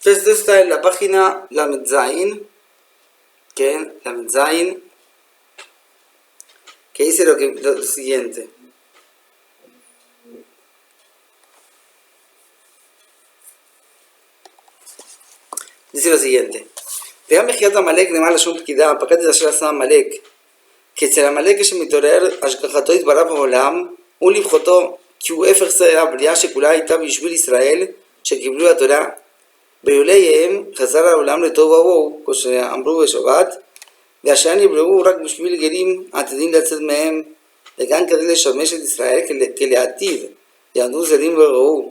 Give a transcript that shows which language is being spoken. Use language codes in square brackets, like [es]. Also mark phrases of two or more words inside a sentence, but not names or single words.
[es] Entonces esto está en la página Lamed Zain, que dice lo siguiente. Dice lo siguiente. [he] וגם מחיית עמלק נאמר לשון פקידה, פקד את אשר עשה עמלק. כי אצל עמלק יש שמתעורר השגחתו יתברך בעולם, ולבחותו, כי הוא הפך הבריאה שכולה הייתה בשביל ישראל, שקיבלו התורה. באילוליהם חזר העולם לתוהו ובוהו, כמו שאמרו בשבת, והשאר נבראו רק בשביל גרים עתידים לצאת מהם, וגם כדי לשמש את ישראל כלעתיד, יעמדו זרים וראו.